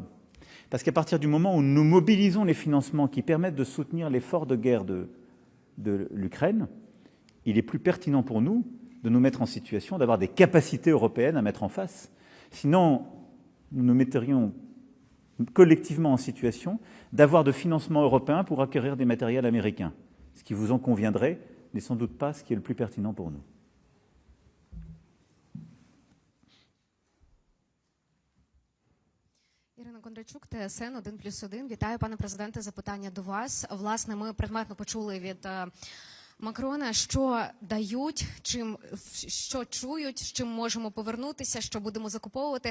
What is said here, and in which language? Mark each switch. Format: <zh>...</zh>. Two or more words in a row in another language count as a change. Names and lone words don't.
<fr>Parce qu'à partir du moment où nous mobilisons les financements qui permettent de soutenir l'effort de guerre de l'Ukraine, il est plus pertinent pour nous de nous mettre en situation d'avoir des capacités européennes à mettre en face. Sinon, nous nous mettrions collectivement en situation d'avoir de financements européens pour acquérir des matériels américains. Ce qui vous en conviendrait n'est sans doute pas ce qui est le plus pertinent pour nous.</fr> <uk>Ірина Кондрачук, ТСН 1+1. Вітаю, пане президенте, запитання до вас. Власне, ми предметно почули від Макрона, що дають, що чують, з чим можемо повернутися, що будемо закуповувати.</uk>